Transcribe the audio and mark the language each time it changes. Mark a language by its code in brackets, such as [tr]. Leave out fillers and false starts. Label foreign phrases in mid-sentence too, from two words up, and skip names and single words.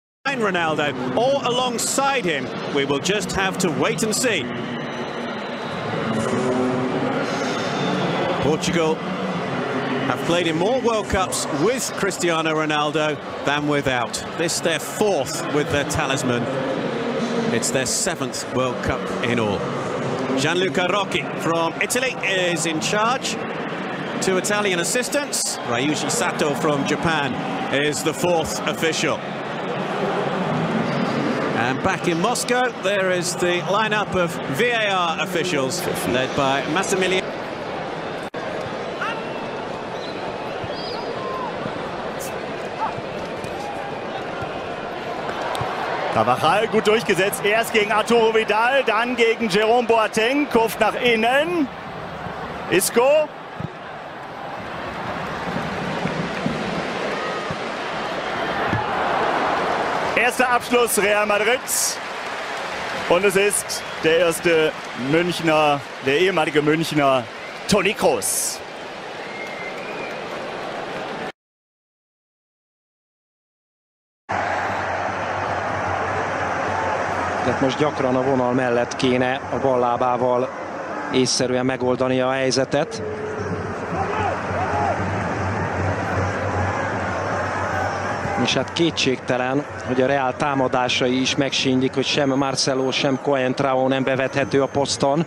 [en] Ronaldo or alongside him. We will just have to wait and see. Portugal have played in more World Cups with Cristiano Ronaldo than without. This their fourth with their talisman. It's their seventh World Cup in all. Gianluca Rocchi from Italy is in charge. Two Italian assistants. Ryuji Sato from Japan is the fourth official. And back in Moscow, there is the lineup of VAR officials led by Massimiliano. [de] Carvajal gut durchgesetzt, erst gegen Arturo Vidal, dann gegen Jerome Boateng, Kurft nach innen, Isco. Erster Abschluss Real Madrid und es ist der erste Münchner, der ehemalige Münchner Toni Kroos. [hu] Tehát most gyakran a vonal mellett kéne a ballábával észszerűen megoldani a helyzetet. És hát kétségtelen, hogy a Real támadásai is megsínlik, hogy sem Marcelo, sem Coentrao nem bevethető a poszton.